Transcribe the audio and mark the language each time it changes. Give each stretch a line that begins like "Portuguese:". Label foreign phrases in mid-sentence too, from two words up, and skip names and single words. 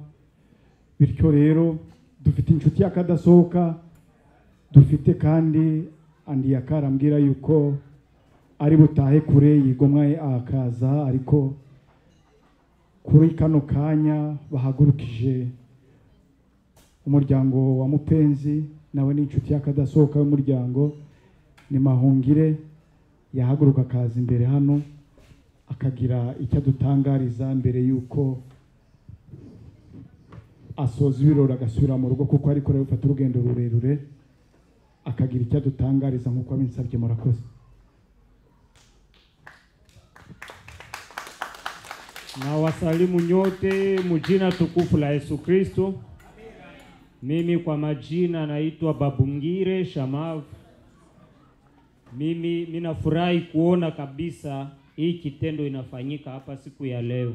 Kinyarwanda: Bityo rero dufite inshuti y'akadasohoka, dufite kandi andi yakarambwira yuko ari butahe kure yigomwa akaza, ariko kuri kano kanya bahagurukije umuryango wa mupenzi, nawe ni inshuti y'akadasohoka y'umuryango, ni Mahungire, yahaguruka akaza imbere hano akagira icyo adutangariza mbere yuko asoza ibirori agasubira mu rugo, kuko ariko rero ufata urugendo rurerure, akagira icyo adutangariza nk'uko abinsabye. Murakoze.
Swahili: Na wasalimu nyote mjina tukufu la Yesu Kristo. Mimi kwa majina naitwa Babungire Shamavu. Mimi ninafurahi kuona kabisa hii kitendo inafanyika hapa siku ya leo.